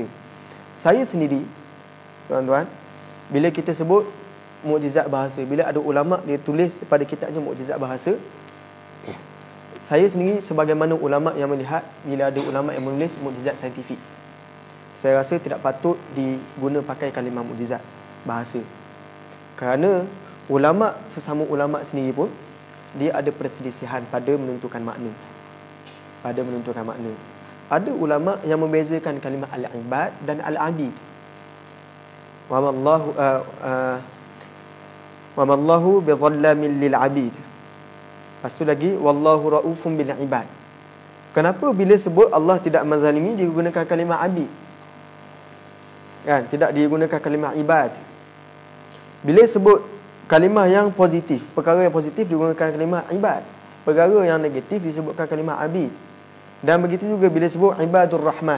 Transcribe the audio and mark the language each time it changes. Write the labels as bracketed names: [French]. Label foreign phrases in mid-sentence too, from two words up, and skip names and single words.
[Malay] Saya sendiri, tuan-tuan, bila kita sebut mukjizat bahasa, bila ada ulama dia tulis pada kitabnya mukjizat bahasa, saya sendiri sebagaimana ulama yang melihat, bila ada ulama yang menulis mukjizat saintifik, saya rasa tidak patut diguna pakai kalimah mukjizat bahasa. Kerana sesama ulama sendiri pun dia ada perselisihan pada menentukan makna. Ada ulama yang membezakan kalimah al-ibad dan al-abid. [Arabic] وما الله بظلام للعبيد. [Malay] Lepas tu lagi, [Arabic] والله رؤوف بالعباد. [Malay] Kenapa bila sebut Allah tidak menzalimi dia gunakan kalimah abid, kan? Tidak digunakan kalimah ibad. Bila sebut kalimah yang positif. Perkara yang positif digunakan kalimah ibad. Perkara yang negatif disebutkan kalimah abid. Dan begitu juga bila sebut [Arabic] عباد الرحمن.